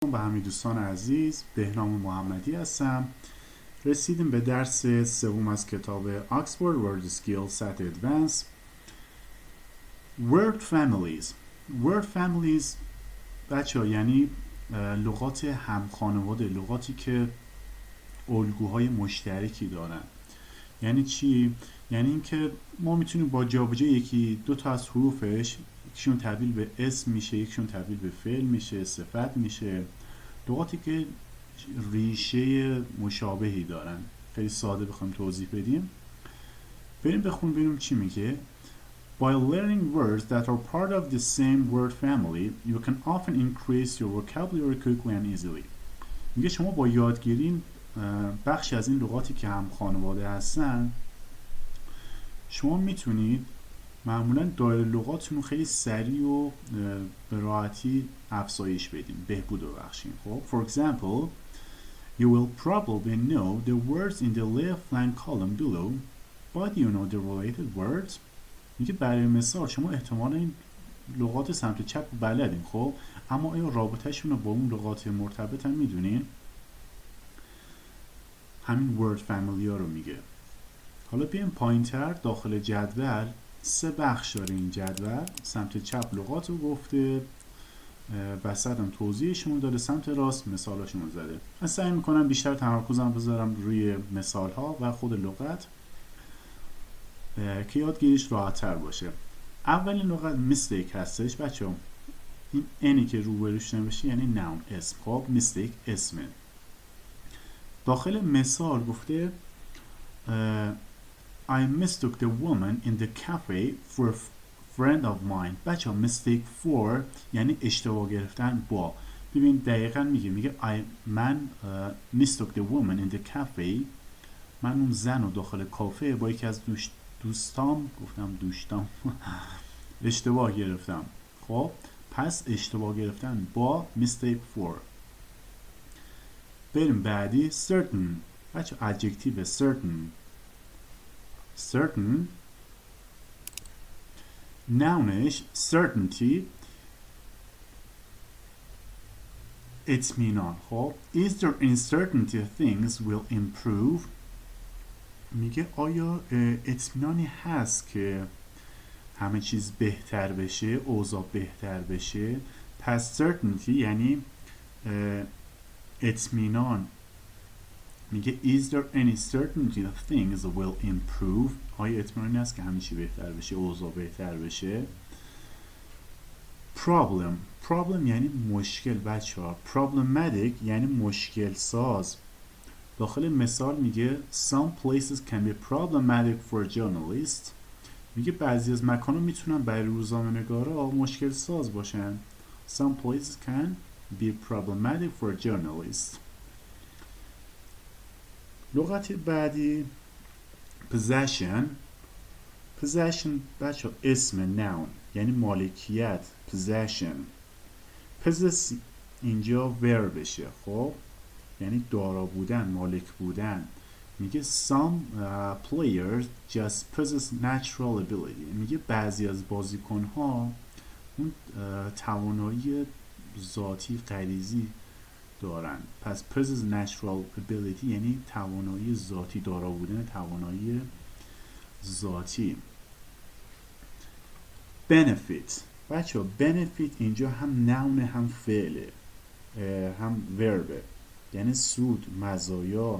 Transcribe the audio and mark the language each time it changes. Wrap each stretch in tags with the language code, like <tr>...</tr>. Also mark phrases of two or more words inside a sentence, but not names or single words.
<fa>سلام به همه دوستان عزیز، بهنام محمدی هستم. رسیدیم به درس سوم از کتاب Oxford Word Skills at Advanced.</fa> <en>Word Families. Word Families</en> <fa>بچه ها یعنی لغات همخانواده، لغاتی که الگوهای مشترکی دارن. یعنی چی؟ یعنی اینکه ما میتونیم با جابجایی یکی دو تا از حروفش، یکیشون تبدیل به اسم میشه، یکیشون تبدیل به فعل میشه، صفت میشه، لغاتی که ریشه مشابهی دارن. خیلی ساده بخوایم توضیح بدیم، بریم بخونیم ببینیم چی میگه.</fa> <en>By learning words that are part of the same word family, you can often increase your vocabulary quickly and easily.</en> <fa>میگه شما با یادگیری بخشی از این لغاتی که هم خانواده هستن، شما میتونید معمولا دایره لغاتتون رو خیلی سریع و به راحتی افزایش بدیم، بهبود ببخشیم.</fa> <en>خب for example, you will probably know the words in the left-hand column below, but you know the related words.</en> <fa>میگه برای مثال شما احتمالا این لغات سمت چپ رو بلدین، خب اما آیا رابطه‌شون رو با اون لغات مرتبط هم میدونین؟ همین</fa> <en>word family</en> <fa>ها رو میگه. حالا بیایم پایین‌تر داخل جدول، 3 بخش داره این جدول. سمت چپ لغات رو گفته، وسط هم توضیحشون داره، سمت راست مثالاشون زده. من سعی میکنم بیشتر تمرکزم بذارم روی مثال ها و خود لغت که یادگیریش راحت‌تر باشه. اولین لغت mistake هستش بچه‌ها. این انی که روبروش نمیشه یعنی noun، اسم. خب mistake اسمه. داخل مثال گفته</fa> <en>I mistook the woman in the cafe for a friend of mine.</en> <fa>بچه‌ها</fa> <en>mistake for</en> <fa>یعنی اشتباه گرفتن با. ببین دقیقاً میگه من</fa> <en>mistook the woman in the cafe،</en> <fa>من اون زن رو داخل کافه با یکی از دوستام اشتباه گرفتم. خب پس اشتباه گرفتن با</fa> <en>mistake for.</en> <fa>بریم بعدی certain. بچه</fa> <en>adjective certain nounش certainty،</en> <fa>اطمینان.</fa> <en>خب is there uncertainty things will improve.</en> <fa>میگه آیا اطمینانی هست که همه چیز بهتر بشه، اوضاع بهتر بشه. پس certainty یعنی اطمینان.</fa> <en>میگه is there any certainty that things will improve.</en> <fa>آیا اطمینانی هست که همه چی بهتر بشه، اوضاع بهتر بشه. problem یعنی مشکل بچه ها.</fa> <en>problematic</en> <fa>یعنی مشکل ساز. داخل مثال میگه</fa> <en>some places can be problematic for journalists.</en> <fa>میگه بعضی از مکان‌ها میتونن برای روزنامه‌نگارا مشکل ساز باشن.</fa> <en>some places can be problematic for journalists.</en> <fa>لغت بعدی possession بچه اسم noun یعنی مالکیت. possess اینجا verb بشه، خب یعنی دارا بودن، مالک بودن. میگه</fa> <en>some players just possess natural ability.</en> <fa>میگه بعضی از بازیکن‌ها اون توانایی ذاتی غریزی دارن. پس</fa> <en>possess natural ability</en> <fa>یعنی توانایی ذاتی، دارا بودن توانایی ذاتی. benefit بچه benefit اینجا هم نون هم فعله، هم وربه، یعنی سود، مزایا.</fa>